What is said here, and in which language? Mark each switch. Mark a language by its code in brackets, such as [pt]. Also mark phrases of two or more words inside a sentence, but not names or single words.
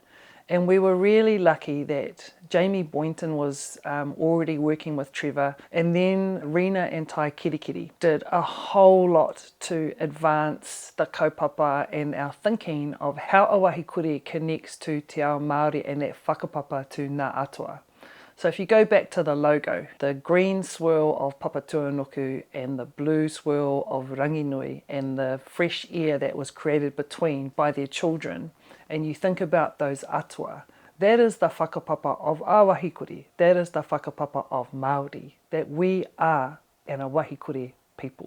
[en] And we were really lucky that Jamie Boynton was already working with Trevor, and then Rena and Tai Kirikiri did a whole lot to advance the kaupapa and our thinking of how Auwahi Kore connects to [mi] te ao Māori [en] and that whakapapa to [mi] Ngā Atua. [en] So if you go back to the logo, the green swirl of Papatuanuku and the blue swirl of Ranginui and the fresh air that was created between by their children, and you think about those atua, that is the whakapapa of Auwahi Kore, that is the whakapapa of Māori, that we are an Auwahi Kore people.